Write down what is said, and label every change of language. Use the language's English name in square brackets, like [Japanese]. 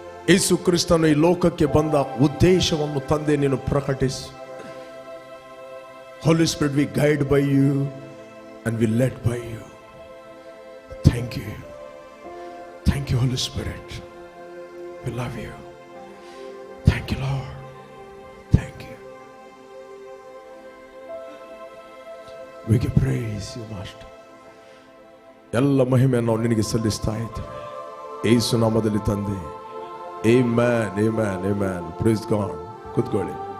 [Kannada] ಯೇಸು ಕ್ರಿಸ್ತನು ಈ ಲೋಕಕ್ಕೆ ಬಂದ ಉದ್ದೇಶವನ್ನು ತಂದೆ ನೀನು ಪ್ರಕಟಿಸು. [English] Holy Spirit, we guide by you and we led by you. Thank you. Thank you, Holy Spirit. We love you. Thank you, Lord. Thank you. We give praise you, Master. [Kannada] ಎಲ್ಲ ಮಹಿಮೆಯನ್ನು ನಾವು ನಿನಗೆ ಸಲ್ಲಿಸ್ತಾ ಇದ್ದೇವೆ ಯೇಸು ನಾಮದಲ್ಲಿ ತಂದೆ. [English] Amen, amen, amen. Praise God. [Kannada] ಕೂತ್ಕೊಳ್ಳಿ.